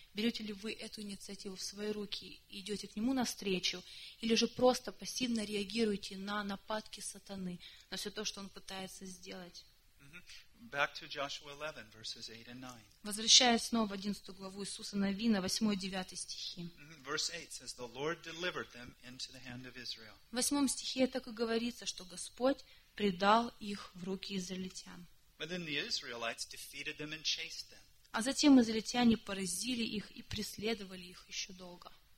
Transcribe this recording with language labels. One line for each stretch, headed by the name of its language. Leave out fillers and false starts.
Russian: Берете ли вы эту инициативу в свои руки и идете к Нему навстречу? Или же просто пассивно реагируете на нападки сатаны, на все то, что он пытается сделать?
English: Back to Joshua 11, verses 8 and 9.
Russian: Возвращаясь снова в 11 главу Иисуса Навина, 8-9 стихи.
English: Verse 8 says, the Lord delivered them into the hand of Israel.
Russian: В 8 стихе так и говорится, что Господь предал их в руки израильтян.
English: But then the Israelites defeated them and chased them.
Russian: А затем израильтяне поразили их и преследовали их еще долго.